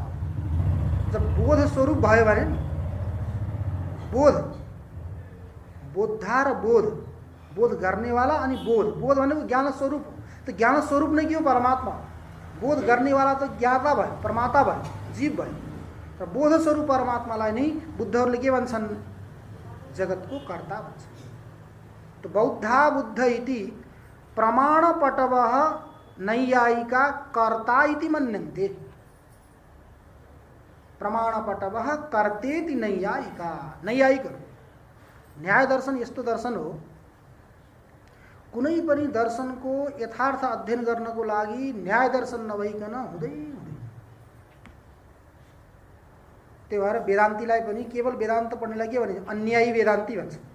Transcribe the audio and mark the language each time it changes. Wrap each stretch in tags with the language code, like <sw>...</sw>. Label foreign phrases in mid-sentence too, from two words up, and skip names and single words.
<ne>जब बोध स्वरूप भयो भने बोध, बोद्धा र बोध, बोध गर्नेवाला अनि बोध, बोध भनेको ज्ञान स्वरूप हो। तो ज्ञान स्वरूप नै के हो? परमात्मा। बोध गर्नेवाला त ज्ञाता भयो, प्रमाता भयो, जीव भयो। र बोध स्वरूप परमात्मालाई नै बुद्धहरूले के भन्छन्? जगतको कर्ता भन्छन्।</ne> <sa>तो बौद्धा बुद्ध इति प्रमाणपटवः नैयायिका कर्ता इति मन्यन्ते। प्रमाणपटवः कर्तेति नैयायिका, नैयायिकहरू।</sa> <ne>न्याय दर्शन यस्तो दर्शन हो, कुनै पनि दर्शनको यथार्थ अध्ययन गर्नको लागि न्याय दर्शन नभइकन हुँदैन। त्यही भएर वेदान्तीलाई पनि केवल वेदान्त पढ्नेलाई के भन्छ? अन्यायी वेदान्ती भन्छ।</ne>